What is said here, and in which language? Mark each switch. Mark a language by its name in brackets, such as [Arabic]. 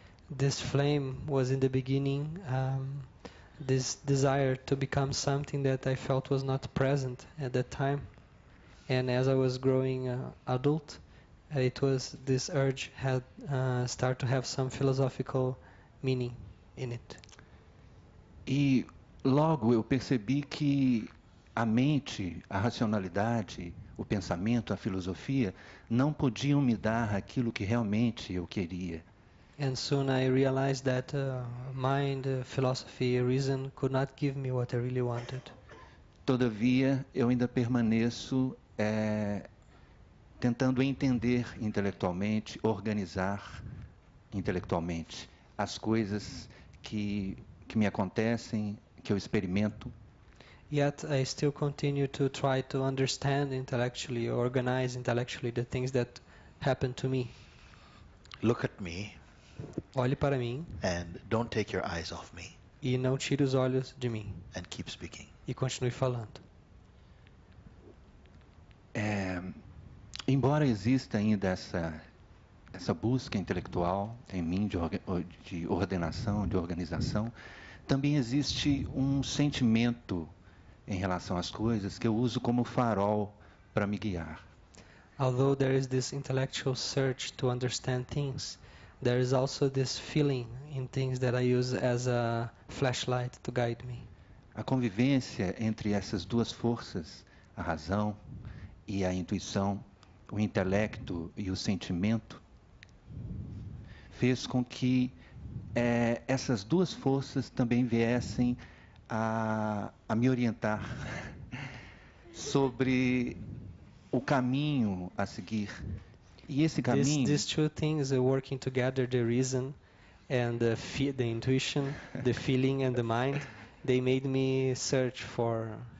[English] This flame was in the beginning this desire to become something that I felt was not present at that time. And as I was growing adult, it was this urge had start to have some philosophical meaning in it. [Portuguese] E logo eu percebi que a mente, a racionalidade, o pensamento, a filosofia não podiam me dar aquilo que realmente eu queria. [English] And soon I realized that mind, philosophy, reason could not give me what I really wanted. [Portuguese] Todavia, eu ainda permaneço tentando entender intelectualmente, organizar intelectualmente as coisas que me acontecem, que eu experimento. [English] Yet I still continue to try to understand intellectually, organize intellectually the things that happen to me. Look at me [Portuguese] Olhe para mim [English] and don't take your eyes off me. [Portuguese] E não tire os olhos de mim. [English] and keep speaking. [Portuguese] E continue falando. Embora exista ainda essa busca intelectual em mim de ordenação, de organização, também existe um sentimento em relação às coisas que eu uso como farol para me guiar. [English] Although there is this intellectual search to understand things, there is also this feeling in things that I use as a flashlight to guide me. [Portuguese] A convivência entre essas duas forças, a razão e a intuição, o intelecto e o sentimento, fez com que essas duas forças também viessem a me orientar sobre o caminho a seguir. E esse caminho... [English] These two things are working together, the reason and the intuition, the feeling and the mind, they made me search for...